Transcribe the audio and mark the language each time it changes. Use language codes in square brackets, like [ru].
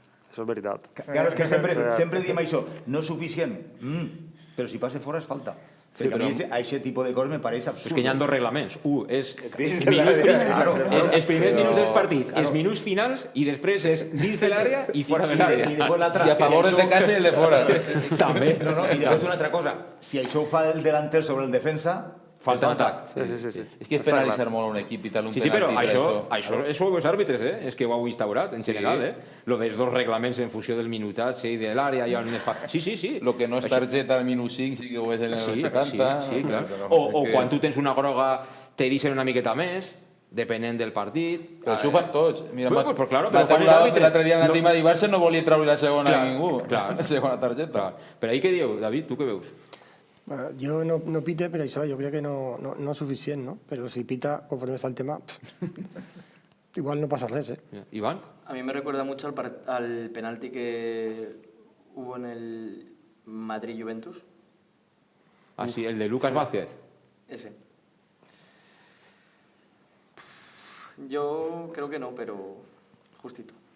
[ca] Això és veritat. Claro, és que sempre diem això, no és suficient, però si passa fora és falta. Perquè a mi aquest tipus de coses me pareix absurd. És que hi ha dos reglaments. Un és els primers minuts dels partits, els minuts finals, i després és dins de l'àrea i fora de l'àrea. I a favor el de casa i el de fora. També. I després una altra cosa, si això ho fa el delanter sobre el defensa, falta d'atac. Sí. És que és penalitzar molt un equip i tal, un Sí, però penalti. això ho els àrbitres, és que ho heu instaurat, en general, Lo dels dos reglaments en funció del minutatge i de l'àrea, i on es fa... Sí. Lo que no és targeta al minut 5 sí que ho és en el 70. Sí, clar. O quan tu tens una groga te deixen una miqueta més, depenent del partit. Però això ho fan tots. Mira, [es] Pues claro, [ca] la però fan taula l'àrbitre. l'altre dia en la team de Barça no volia treure la segona a ningú. Clar. La segona targeta. Però ahí què dieu, David, tu què veus? Bueno, jo no pite per això, jo crec que no és suficient, no? Però si pita, conforme està el tema, igual no passa res, Iván? [es] A mí me recuerda mucho al penalti que hubo en el Madrid-Juventus. Ah, sí, el de Lucas Vázquez. Ese. Yo creo que no, pero justito.